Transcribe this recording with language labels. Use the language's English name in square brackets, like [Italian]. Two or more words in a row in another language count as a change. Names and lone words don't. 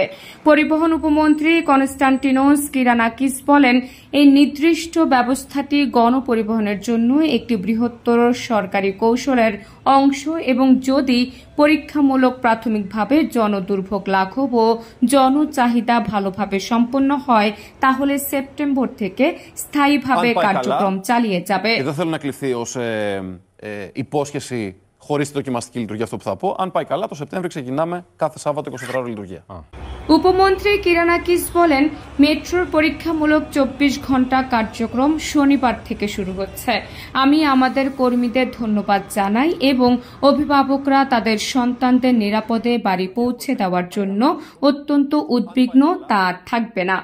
[Bangla] পরিবহন উপমন্ত্রী কনস্টান্টিনোস কিরানাকিস বলেন, এই নির্দিষ্ট ব্যবস্থাটি গণপরিবহনের জন্য একটি বৃহত্তর সরকারি কৌশলের অংশ এবং যদি পরীক্ষামূলক প্রাথমিকভাবে জনদুর্ভোগ লাঘব ও জনচাহিদা ভালোভাবে সম্পন্ন হয় তাহলে সেপ্টেম্বর থেকে স্থায়ীভাবে কার্যক্রম চালিয়ে যাবে। [Greek] Δεν θέλω να κληθεί ως υπόσχεση χωρίς δοκιμαστική λειτουργία αυτό που θα πω. Αν πάει καλά, το Σεπτέμβριο ξεκινάμε κάθε Σάββατο 24 ώρες λειτουργία. [Bangla] উপমন্ত্রী কিরানাকিস বলেন, মেট্রোর পরীক্ষামূলক 24 ঘণ্টা কার্যক্রম শনিবার থেকে শুরু হচ্ছে। আমি আমাদের কর্মীদের ধন্যবাদ জানাই এবং অভিভাবকরা তাদের সন্তানদের নিরাপদে বাড়ি পৌঁছে দেওয়ার জন্য অত্যন্ত উদ্বিগ্ন তা থাকবে না।